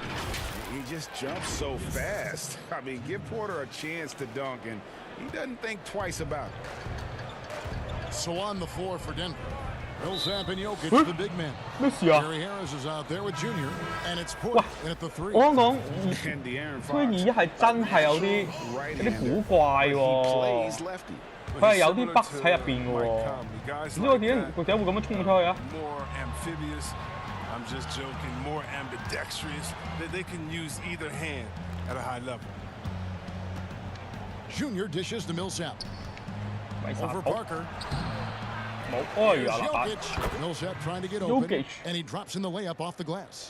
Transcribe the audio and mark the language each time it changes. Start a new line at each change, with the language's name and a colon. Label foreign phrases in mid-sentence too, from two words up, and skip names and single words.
English: He just jumps so fast. I mean, give Porter a chance to dunk, and he doesn't think twice about it. So on the floor for Denver. Millsap and Jokic, the big man. Gary Harris is out there with Junior, and it's Porter in at the 3.
Cantonese: 我講推二係真係有啲古怪喎，佢係有啲 bug 喺入邊嘅喎，唔知佢點會咁樣衝出去啊？
English: I'm just joking. More ambidextrous. They can use either hand at a high level. Junior dishes to Millsap. Over Parker. Jokic. Millsap trying to get open, and he drops in the layup off the glass.